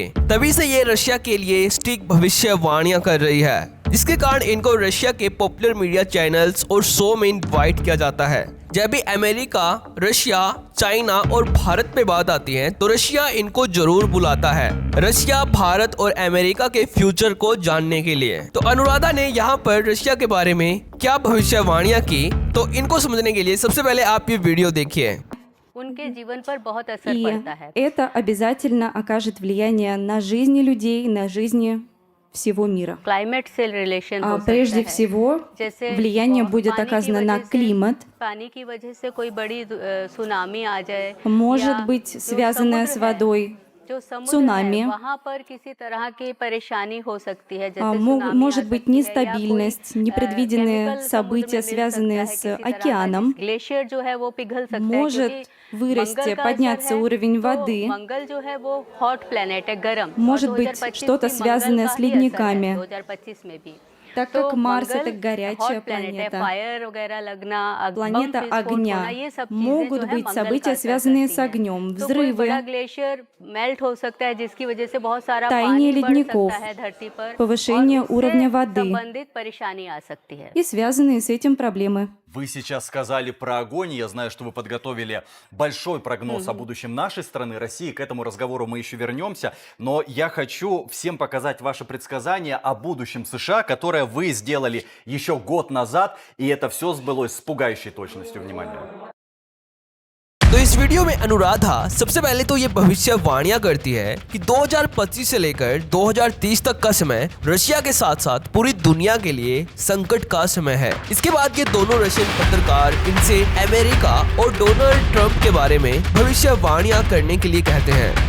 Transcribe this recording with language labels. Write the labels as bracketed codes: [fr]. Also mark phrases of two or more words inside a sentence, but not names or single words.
[hi] तभी से ये रशिया के लिए सटीक भविष्यवाणियां कर रही है, जिसके कारण इनको रशिया के [en] popular media channels [hi] और शो में इनवाइट किया जाता है, जब भी अमेरिका, रशिया, चाइना और भारत पे बात आती है तो रशिया इनको जरूर बुलाता है, रशिया, भारत और अमेरिका के फ्यूचर को जानने के लिए। तो अनुराधा ने यहाँ पर रशिया के बारे में क्या भविष्यवाणियां की, तो इनको समझने के लिए सबसे पहले आप ये वीडियो देखिए। उनके जीवन पर बहुत असर [ru] И [hi] पड़ता है। [ru] это обязательно окажет влияние на жизни людей, на жизни всего мира. [hi] क्लाइमेट से रिलेशन हो सकता [ru] Прежде [hi] है। [ru] всего, [hi] जैसे [ru] влияние будет [hi] पानी की [ru] оказано на [hi] वजह से- [ru] климат, [hi] पानी की वजह से कोई बड़ी सुनामी आ जाए, [ru] может [hi] या [ru] быть [hi] जो [ru] связанное [hi] समुद्र [ru] с [hi] है, [ru] водой, [hi] जो समुद्र [ru] цунами. [hi] है, वहाँ पर किसी तरह की परेशानी हो सकती है, जैसे [ru] может [hi] सुनामी आ [ru] быть [hi] सकती है, या [ru] нестабильность, [hi] कोई, [ru] непредвиденные [hi] chemical समुद्र [ru] события, [hi] में मिल [ru] связанные [hi] सकता है [ru] с [hi] किसी तरह का, [ru] океаном. [hi] ग्लेशियर जो है वो पिघल सकता [ru] Может [hi] है, क्योंकि [ru] вырасти, [hi] मंगल का [ru] подняться [hi] असर है, [ru] уровень [hi] तो [ru] воды. [hi] मंगल जो है वो [en] hot planet [hi] है, गर्म। [ru] Может [hi] और [ru] быть, [hi] 2025 [ru] что-то [hi] भी मंगल [ru] связанное [hi] का [ru] с [hi] ही असर है, [ru] ледниками. [hi] 2025 में भी। [ru] Так [hi] तो [ru] как Марс [hi] मंगल [ru] это горячая [en] hot planet है, [ru] планета, [hi] फायर वगैरह लगना, [ru] планета [hi] बम विस्फोट [ru] огня, [hi] होना, ये सब चीजें [ru] могут [hi] जो है [ru] быть [hi] मंगल [ru] события, [hi] का असर [ru] связанные [hi] करती [ru] с [hi] हैं। [ru] огнем, [hi] तो कोई बड़ा [ru] взрывы, [en] glacier melt [hi] हो सकता है, जिसकी वजह से बहुत सारा [ru] таяние [hi] पानी बढ़ [ru] ледников, [hi] सकता है धरती पर, [ru] повышение [hi] और उससे [ru] уровня воды [hi] संबंधित परेशानी आ सकती है। [ru] и связанные с этим проблемы. Вы сейчас сказали про огонь. Я знаю, что вы подготовили большой прогноз о будущем нашей страны, России. К этому разговору мы еще вернемся. Но я хочу всем показать ваше предсказание о будущем США, которое вы сделали еще год назад. И это все сбылось с пугающей точностью. Внимание. [hi] तो इस वीडियो में अनुराधा सबसे पहले तो ये भविष्यवाणियां करती है कि 2025 से लेकर 2030 तक का समय रशिया के साथ साथ पूरी दुनिया के लिए संकट का समय है। इसके बाद ये दोनों रशियन पत्रकार इनसे अमेरिका और डोनाल्ड ट्रंप के बारे में भविष्यवाणियां करने के लिए कहते हैं।